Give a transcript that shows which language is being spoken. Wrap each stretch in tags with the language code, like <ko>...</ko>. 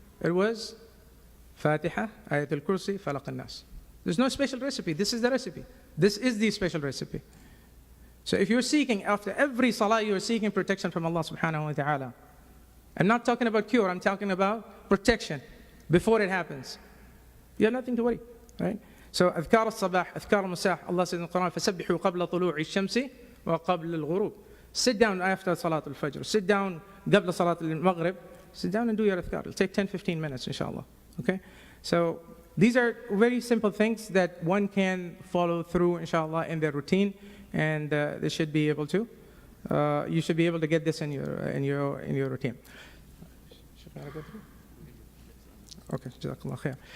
<en>It was Fatiha, Ayatul Kursi, Falaq al-Nas. There's no special recipe. This is the recipe. This is the special recipe. So if you're seeking, after every salah, you're seeking protection from Allah subhanahu wa ta'ala. I'm not talking about cure, I'm talking about protection before it happens. You have nothing to worry, right?</en> <ar>So, أذكار الصباح, أذكار المساء,</ar> <en>Allah says in the Quran,</en> <ar>فَسَبِّحُوا قَبْلَ طُلُوعِ الشَّمْسِ وَقَبْلَ الْغُرُوبِ.</ar> <en>Sit down after Salat al-Fajr. Sit down قبل Salat al-Maghrib. Sit down and do your adhkar. It'll take 10-15 minutes, inshallah. Okay? So, these are very simple things that one can follow through, inshallah, in their routine. And they should be able to. You should be able to get this in your routine. Should I go through? Okay, jazakallah khair.</en>